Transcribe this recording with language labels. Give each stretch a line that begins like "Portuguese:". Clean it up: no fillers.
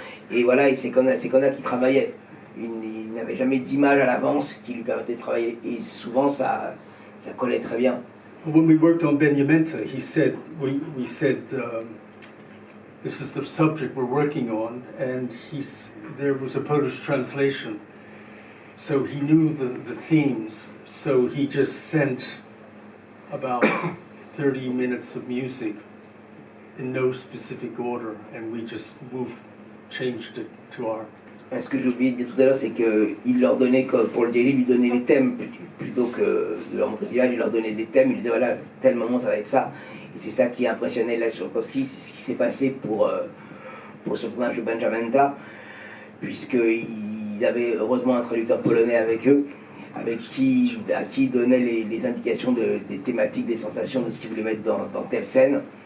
French: Et voilà, et c'est comme ça qu'ils travaillaient. Il n'avait jamais d'image à l'avance qui lui permettait de travailler, et souvent ça collait très bien.
English: When we worked on Benjamenta, he said, we said, this is the subject we're working on, and there was a Polish translation, so he knew the themes, so he just sent about 30 minutes of music in no specific order, and we just changed it to our.
French: Ce que j'ai oublié de dire tout à l'heure, c'est qu'il leur donnait, pour le daily, il lui donnait les thèmes plutôt que de leur montrer l'image, il leur donnait des thèmes, il lui disait voilà, tel moment ça va être ça. Et c'est ça qui impressionnait Leszek, c'est ce qui s'est passé pour ce tournage de Benjamenta, puisqu'ils avaient heureusement un traducteur polonais avec eux, à qui ils donnaient les indications des thématiques, des sensations, de ce qu'ils voulaient mettre dans telle scène.